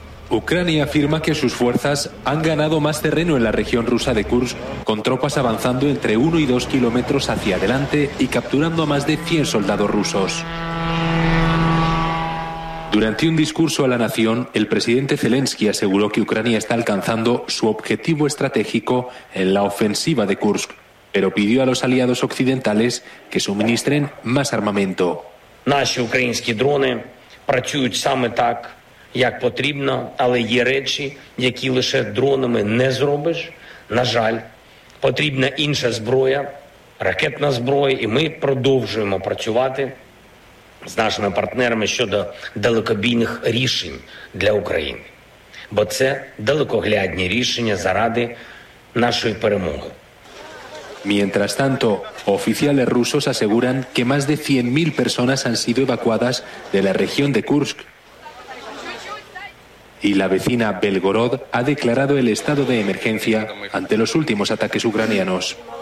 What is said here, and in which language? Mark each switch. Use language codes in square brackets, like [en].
[es] Ucrania afirma que sus fuerzas han ganado más terreno en la región rusa de Kursk, con tropas avanzando entre 1 y 2 kilómetros hacia adelante y capturando a más de 100 soldados rusos. Durante un discurso a la nación, el presidente Zelensky aseguró que Ucrania está alcanzando su objetivo estratégico en la ofensiva de Kursk, pero pidió a los aliados occidentales que suministren más armamento. [uk] Наші українські дрони працюють саме так, як потрібно, але є речі, які лише дронами не зробиш, на жаль. Потрібна інша зброя, ракетна зброя, і ми продовжуємо працювати з нашими партнерами щодо далекобійних рішень для України. Бо це далекоглядні рішення заради нашої перемоги. [es] Mientras tanto, oficiales rusos aseguran que más de 100.000 personas han sido evacuadas de la región de Kursk y la vecina Belgorod ha declarado el estado de emergencia ante los últimos ataques ucranianos.